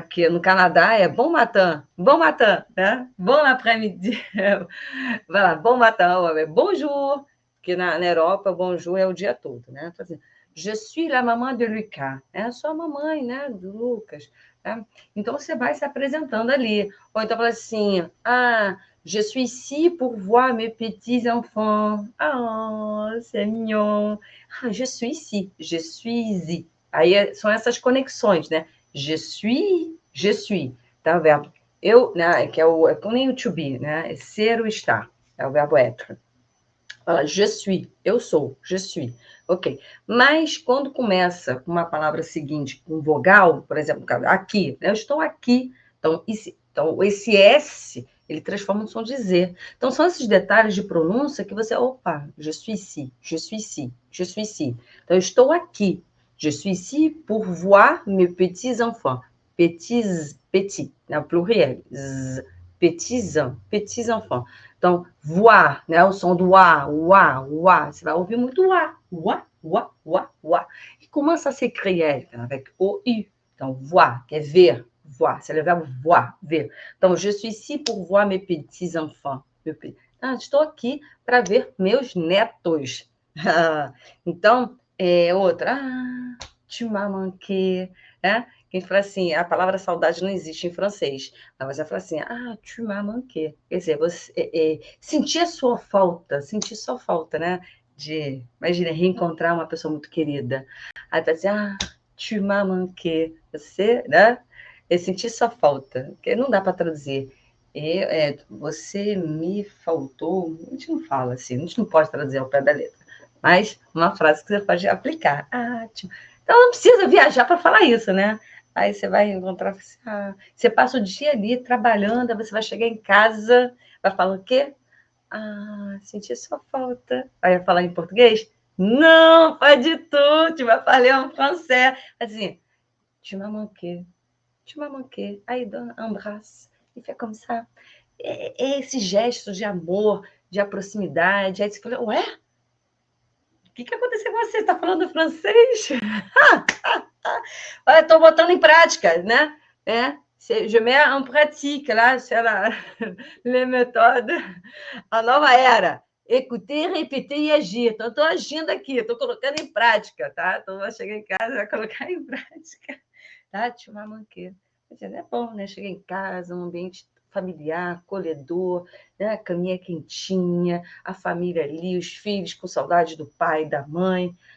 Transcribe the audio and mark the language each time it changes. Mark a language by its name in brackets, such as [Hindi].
[Portuguese] Porque no Canadá é [French] bon matin, [Portuguese] né? [French] Bon après-midi. [Portuguese] Vai lá, [French] bon matin, bonjour, [Portuguese] porque na Europa, bonjour é o dia todo, né? Então, assim, [French] je suis la maman de Lucas, [Portuguese] né? Sou a mamãe, né, do Lucas. Tá? Então, você vai se apresentando ali. Ou então, fala assim, [French] je suis ici pour voir mes petits enfants. Ah, c'est mignon. Je suis ici, je suis ici. [Portuguese] Aí são essas conexões, né? Je suis, tá? O verbo eu, né, que é como nem o to be, né? É ser ou estar, é o verbo être. Fala, je suis, eu sou, je suis. Ok. Mas quando começa com uma palavra seguinte, com vogal, por exemplo, aqui, né? Eu estou aqui. Então, esse S, ele transforma no som de Z. Então, são esses detalhes de pronúncia que você, opa, [French] je suis ici, je suis ici, [Portuguese] je suis ici. Então, eu estou aqui. [French] Je suis ici pour voir mes petits enfants. Petit, né? Pluriel. Petits enfants. [Portuguese] Então, voar, né? O som do a. Você vai ouvir muito o. [French] E comment ça s'écrit avec O-U. [Portuguese] Então, voir, que é ver, voir. [French] C'est le verbe voir, ver. Então, je suis ici pour voir mes petits enfants. [Portuguese] Estou aqui para ver meus netos. Então, outra. [French] Tu m'as manqué, [Portuguese] né? Quem fala assim, a palavra saudade não existe em francês. Mas você fala assim, [French] tu m'as manqué. [Portuguese] Quer dizer, você sentir sentir sua falta, né? Imagina, reencontrar uma pessoa muito querida. Aí vai dizer, [French] tu m'as manqué. [Portuguese] Você, né? Sentir sua falta, porque não dá para traduzir. Você me faltou. A gente não fala assim, a gente não pode traduzir ao pé da letra. Mas uma frase que você pode aplicar. Então não precisa viajar para falar isso, né? Aí você vai encontrar, você passa o dia ali trabalhando, aí você vai chegar em casa, vai falar o quê? Senti sua falta. Aí vai falar em português? Não, [French] pas du tout, tu vas parler en français. [Portuguese] Assim, [French] tu m'as manqué. [Portuguese] Aí dá um abraço e fica como ça. Esse gesto de amor, de proximidade. Aí você fala, ué? que aconteceu com você? Está falando francês? Olha, estou botando em prática, né? [French] Je mets en pratique, là, sur les méthodes, a nova era. Écouter, répéter [Portuguese] e agir. Então, estou agindo aqui, estou colocando em prática, tá? Então, vou chegar em casa e vai colocar em prática. Tá? Te mamanqueira. É bom, né? Chegar em casa, um ambiente familiar, acolhedor, né? A caminha quentinha, a família ali, os filhos com saudade do pai, da mãe.